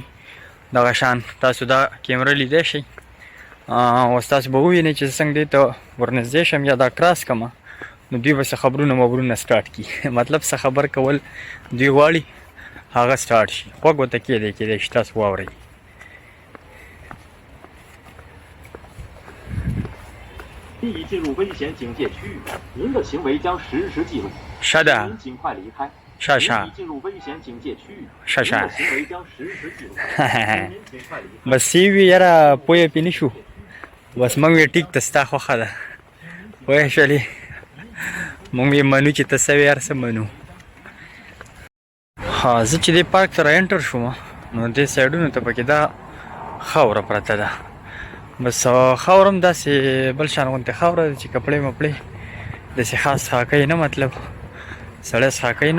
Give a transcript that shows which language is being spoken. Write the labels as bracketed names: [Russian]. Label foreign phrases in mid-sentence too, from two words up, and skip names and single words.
[Pashto] دغه شان تاسو دا کیمره لیدی شئ، اوس تاسو به ووینئ چې څنګه دې ته ورنږدې شم یا دا کراس کړمه، نو دوی به څه خبرونه مبرونه سټارټ کړي. مطلب څه خبر کول دوی غواړي هغه سټارټ شي. غوږ ورته کېدی چې تاسو واورئ. [Chinese] 您已进入危险警戒区域，您的行为将实时记录。是的。您尽快离开。是是。您已进入危险警戒区域，是是。您的行为将实时记录。您尽快离开。 [Pashto] بس وی یاره پوهه پې نه شو، بس موږ وی ټیک ته ستا خوښه ده، پوه شولې، موږ یې منو چې ته څه وې هر څه منو. زه چې دې پارک ته را انټر شوم نو دې سایډونو ته پکې دا خاوره پرته ده، بس خاوره هم داسې بل شان غوندې خاوره ده چې کپړې مپړې داسې خاص څښاکوي نه، مطلب سړی څښاکوي نه.